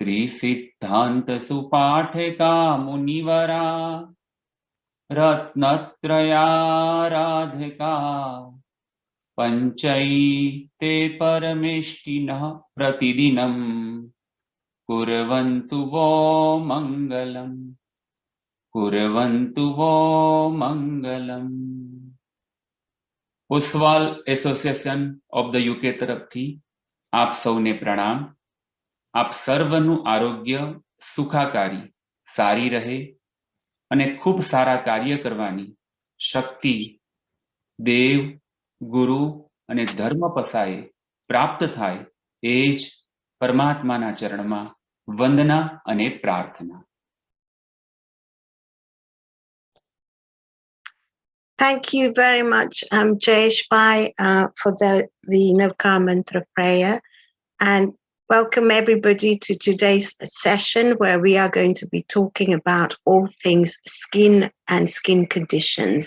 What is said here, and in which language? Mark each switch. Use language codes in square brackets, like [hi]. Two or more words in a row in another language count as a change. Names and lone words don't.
[sa] त्रिसिद्धान्तसुपाठिका मुनिवरा रत्नत्रयाराधिका पञ्चैते परमेष्टिनः प्रतिदिनं कुर्वन्तु वो मङ्गलम् कुर्वन्तु वो मङ्गलम्। [gu] ઓશવાલ એસોસિએશન ઓફ ધ યુકે તરફથી આપ સૌને પ્રણામ। આપ સર્વનું આરોગ્ય સુખાકારી સારી રહે અને ખૂબ સારા કાર્ય કરવાની શક્તિ દેવ ગુરુ અને ધર્મ પસાએ પ્રાપ્ત થાય એ જ પરમાત્માના ચરણમાં વંદના અને પ્રાર્થના। [en] Thank you very much, Jayesh Bhai, for the Navkar Mantra prayer. And welcome everybody to today's session where we are going to be talking about all things skin and skin conditions.